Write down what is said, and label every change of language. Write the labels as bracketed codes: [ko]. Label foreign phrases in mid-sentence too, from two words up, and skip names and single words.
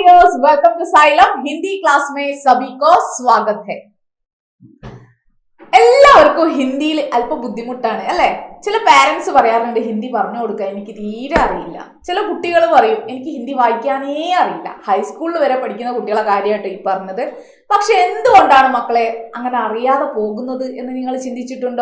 [en] viewers, welcome to [hi] साइलम हिंदी क्लास में सभी को स्वागत है। [ml] എല്ലാവർക്കും ഹിന്ദിയിൽ അല്പം ബുദ്ധിമുട്ടാണ് അല്ലെ? ചില പാരന്റ്സ് പറയാറുണ്ട് ഹിന്ദി പറഞ്ഞു കൊടുക്കാൻ എനിക്ക് തീരെ അറിയില്ല. ചില കുട്ടികൾ പറയും എനിക്ക് ഹിന്ദി വായിക്കാനേ അറിയില്ല. ഹൈസ്കൂളിൽ വരെ പഠിക്കുന്ന കുട്ടികളെ കാര്യമായിട്ട് ഈ പറഞ്ഞത്. പക്ഷെ എന്തുകൊണ്ടാണ് മക്കളെ അങ്ങനെ അറിയാതെ പോകുന്നത് എന്ന് നിങ്ങൾ ചിന്തിച്ചിട്ടുണ്ടോ?